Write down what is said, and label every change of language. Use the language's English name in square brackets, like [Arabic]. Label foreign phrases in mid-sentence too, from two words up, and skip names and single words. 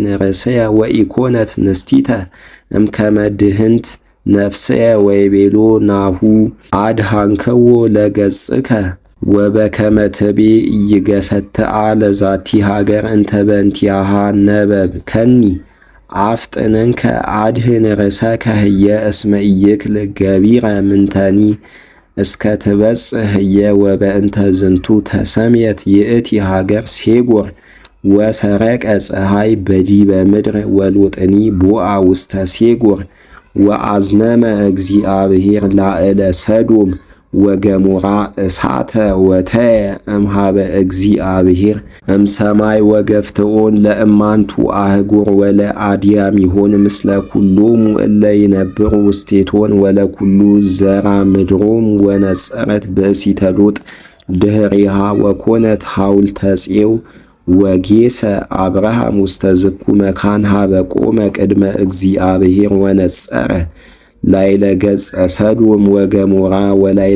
[Geez] ርእስየ ወኢኮነት ንስቲተ እምከመ ድህንት ነፍስየ ወይቤሎ ናሁ አድኃንከዎ ለገጽከ ወበከመ ትቤ ኢይገፈትአ ለዛቲ ሀገር እንተ በእንቲአሃ ነበብ ከኒ አፍጥነንከ አድኅን ርእሰከ ህየ እስመ ኢይክል ገቢረ ምንተኒ እስከ ትበጽሕ ወበእንተ ዝንቱ ተሰምየት ይእቲ ሀገር ሴጎር ወሰረቀ ፀሐይ በዲበ ምድር ወሎጥኒ ቦአ ውስተ ሴጎር ወአዝነመ እግዚአብሔር ላዕለ ሰዶም ወገሞራ እሳተ ወተየ እምሃበ እግዚአብሔር እምሰማይ ወገፍትኦን ለእማንቱ አህጉር ወለአድያሚሆን ምስለ ኩሎሙ እለ ይነብሩ ውስቴቶን ወለኩሉ ዘራ ምድሮም ወነጸረት ብእሲተ ሎጥ ድኅሪሃ ወኮነት ሐውልተ ፄው ወጌሰ አብርሃም ውስተ ዝኩ መካን ሀበ ቆመ ቅድመ እግዚአብሔር ወነጸረ ላይለ ገጸ ሰዶም ወገሞራ ወላይለ